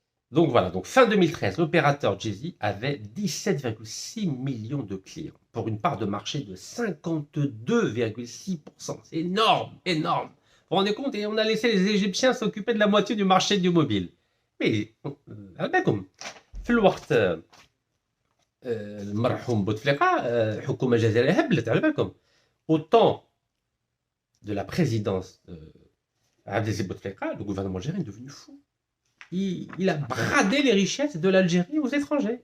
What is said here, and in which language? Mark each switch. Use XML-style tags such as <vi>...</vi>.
<fr>Donc voilà, donc fin 2013, l'opérateur Jay-Z avait 17,6 millions de clients pour une part de marché de 52,6%. C'est énorme, énorme. Vous vous rendez compte? Et on a laissé les Égyptiens s'occuper de la moitié du marché du mobile. Mais, comme</fr> <ar>في الوقت المرحوم بوتفليقة الحكومة الجزائرية هبلت على بالكم.</ar> <fr>Au temps de la présidence Abdelaziz Bouteflika, le gouvernement algérien est devenu fou. Il a bradé les richesses de l'Algérie aux étrangers.</fr>